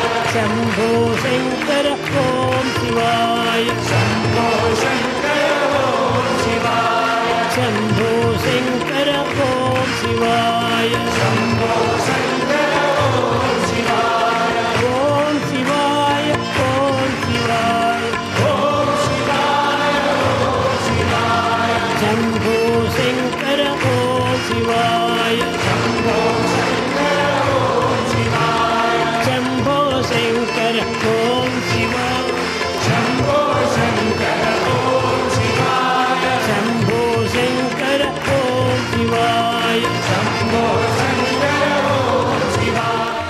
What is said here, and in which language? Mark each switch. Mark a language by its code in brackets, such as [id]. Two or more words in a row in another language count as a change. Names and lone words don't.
[sa] ಶಂಭೋ ಶಂಕರ ಓಂ ಶಿವಾಯ ಶಂಭೋ ಶಂಕರ ಓಂ ಶಿವಾಯ ಶಂಭೋ ಶಂಕರ ಓಂ ಶಿವಾಯ ಶಂಭೋ ಶಂಕರ ಓಂ ಶಿವಾಯ ಓಂ ಶಿವಾಯ ಓಂ ಶಿವಾಯ ಓಂ ಶಿವಾಯ ಓಂ ಶಿವಾಯ ಶಂಭೋ ಶಂಕರ ಓಂ ಶಿವಾಯ ಶಂಭೋ ಶಂಕರ ಓಂ ಶಿವಾಯ ಶಂಭೋ ಶಂಕರ ಓಂ ಶಿವಾಯ ಶಂಭೋ ಶಂಕರ ಓಂ ಶಿವಾಯ ಶಂಭೋ ಶಂಕರ ಓಂ ಶಿವಾಯ ಶಂಭೋ ಶಂಕರ ಓಂ ಶಿವಾಯ